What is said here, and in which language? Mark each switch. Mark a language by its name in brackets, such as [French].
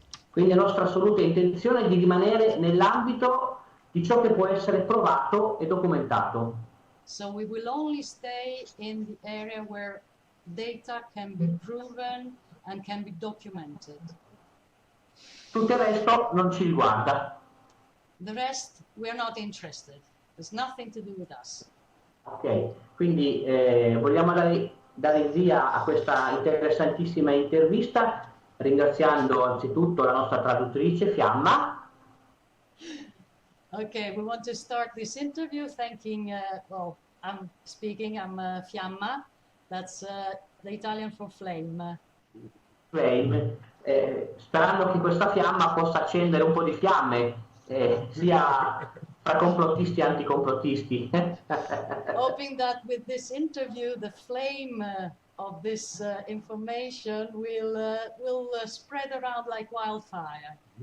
[Italian] Quindi la nostra assoluta intenzione è di rimanere nell'ambito di ciò che può essere provato e documentato. [English] So we will only stay in the area where data can be proven and can be documented. [Italian] Tutto il resto non ci riguarda. [English] The rest, we're not interested. There's nothing to do with us. [Italian] Ok, quindi vogliamo dare il via a questa interessantissima intervista, ringraziando anzitutto la nostra traduttrice Fiamma. [English] Okay, we want to start this interview thanking, well, I'm Fiamma, that's the Italian for flame. [Italian] Flame, sperando che questa fiamma possa accendere un po' di fiamme, sia tra complottisti e anticomplottisti. [English] Hoping that with this interview, the flame of this information will spread around like wildfire.